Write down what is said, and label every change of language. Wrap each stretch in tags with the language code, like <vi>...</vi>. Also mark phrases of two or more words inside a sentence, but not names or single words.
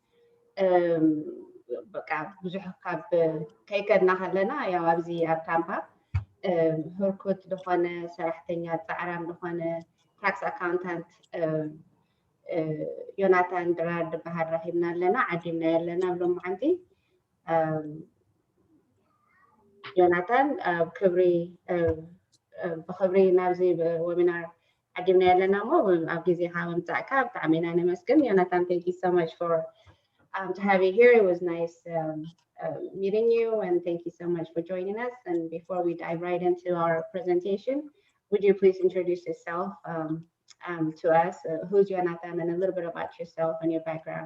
<ti>በቃ ብዙሕ ካብ ከይከድና ከለና ያው ኣብዚ ኣብ ታምፓ ህርኩት ዝኾነ ሰራሕተኛ ፃዕራም ዝኾነ</ti> <en>tax accountant</en> <ti>ዮናታን ድራር ዝበሃል ረኺብና ኣለና ዓዲምና ኣለና ብሎም ዓንቲ ዮናታን ብክብሪ ናብዚ ወቢናር ዓዲምና ኣለና ሞ ኣብ ግዜኻ ምምፃእካ ብጣዕሚ ኢና ነመስግን ዮናታን</ti> <en>thank you so much for to have you here. It was nice meeting you and thank you so much for joining us. And before we dive right into our presentation, would you please introduce yourself to us? Who's Yonatan and a little bit about yourself and your background?</en>